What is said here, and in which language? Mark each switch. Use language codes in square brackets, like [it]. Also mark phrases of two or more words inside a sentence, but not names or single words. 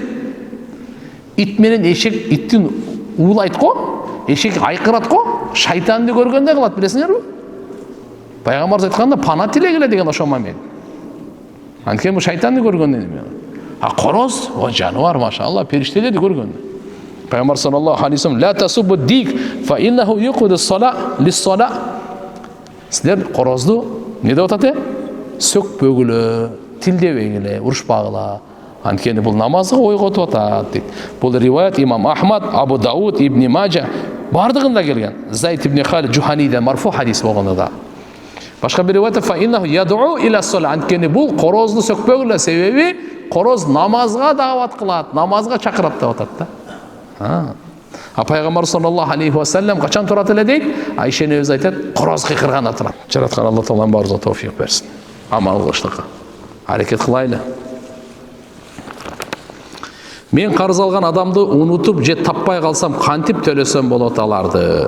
[ky] Ит менен эшек иттин уулайт го, эшек айкырат го, шайтанды көргөндө кылат, билесиңерби? Пайгамбарыбыз айтканда пана тилегиле деген ошо момент. Анткени бул шайтанды көргөндө. А короз, о жануар, машалла, периштелерди көргөндө. [ar] Пайгамбар صلى الله عليه وسلم: "لا تسبوا الديك فإنه يوقظ صلاة للصلاة". [ky] Силер корозду не деп атат? Сөкпөгүлө, тилдебегиле, урушпагыла. Анткени бул намазга ойготуп атат дейт. Бул риваят имам Ахмад, Абу Дауд, Ибн Мажа бардыгында келген. Зайд ибн Халид Жуханиден марфу хадис болгондо да. Башка бир риваятта [ar] فإنه يدعو إلى الصلاة. [ky] Анткени бул корозду сөкпөгүлө, себеби короз намазга дават кылат, намазга чакырат деп атат да. А пайгамбар [ar] صلى الله عليه وسلم [ky] качан турат эле дейт? Айша энебиз айтат, короз кыйкырганда турат. Жараткан Алла Таалам баарыбызга товфик берсин. Амал кылыштыкка аракет кылайлы. Мен карыз алган адамды унутуп же таппай калсам кантип төлөсөм болот аларды?